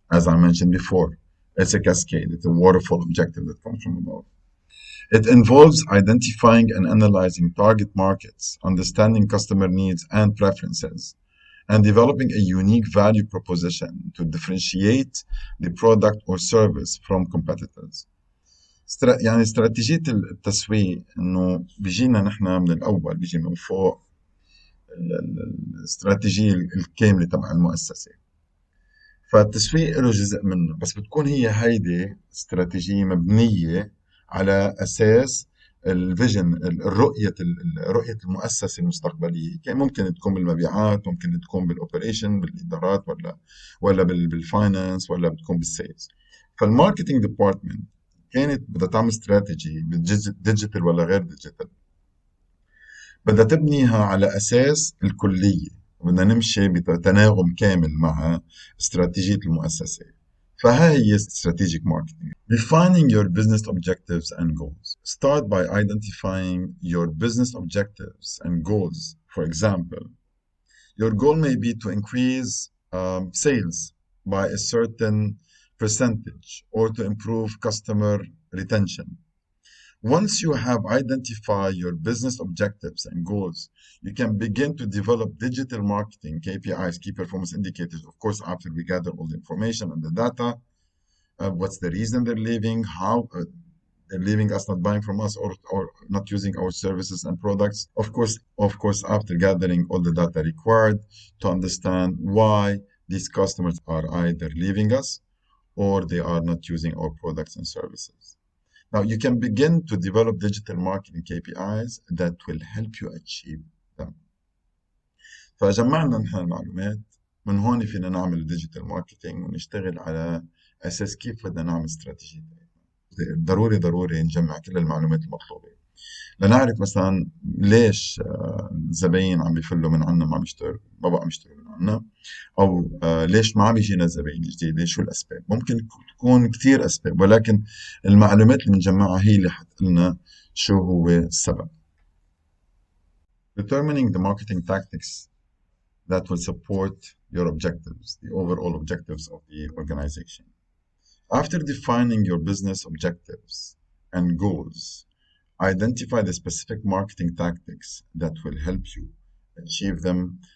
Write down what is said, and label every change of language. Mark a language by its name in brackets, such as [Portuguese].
[English] As I mentioned before, it's a cascade, it's a waterfall objective that comes from above. It involves identifying and analyzing target markets, understanding customer needs and preferences, and developing a unique value proposition to differentiate the product or service from competitors. [Arabic] يعني استراتيجية التسويق انه بيجينا نحن من الاول، بيجي من فوق الاستراتيجية الكاملة تبع المؤسسة. فالتسويق له جزء منه، بس بتكون هي هيدي استراتيجية مبنية على أساس الفيجن، رؤية المؤسسة المستقبلية. كان ممكن تكون بالمبيعات، ممكن تكون بالاوبريشن بالإدارات، ولا بالفاينانس، ولا بتكون بالسيلز. فالماركتينج ديبارتمنت كانت بدها تعمل استراتيجي بالديجيتال ولا غير ديجيتال، بدها تبنيها على أساس الكلية، بدنا نمشي بتناغم كامل مع استراتيجية المؤسسة. فهاي هي [English] strategic marketing. Defining your business objectives and goals. Start by identifying your business objectives and goals. For example, your goal may be to increase sales by a certain percentage or to improve customer retention. Once you have identified your business objectives and goals, you can begin to develop digital marketing KPIs, key performance indicators, of course, after we gather all the information and the data. What's the reason they're leaving, how they're leaving us, not buying from us, or not using our services and products. Of course, after gathering all the data required to understand why these customers are either leaving us or they are not using our products and services. Now, you can begin to develop digital marketing KPIs that will help you achieve them. [Arabic] فجمعنا نحن المعلومات، من هون فينا نعمل ديجيتال ماركتينج ونشتغل على أساس كيف بدنا نعمل استراتيجية. ضروري نجمع كل المعلومات المطلوبة لنعرف مثلا ليش الزباين عم بيفلوا من عنا، ما بقى يشتروا من عنا، او ليش ما عم يجينا زباين جديده، شو الاسباب. ممكن تكون كثير اسباب، ولكن المعلومات اللي بنجمعها هي اللي حتقلنا شو هو السبب. [English] Determining the marketing tactics that will support your objectives, the overall objectives of the organization. After defining your business objectives and goals, identify the specific marketing tactics that will help you achieve them.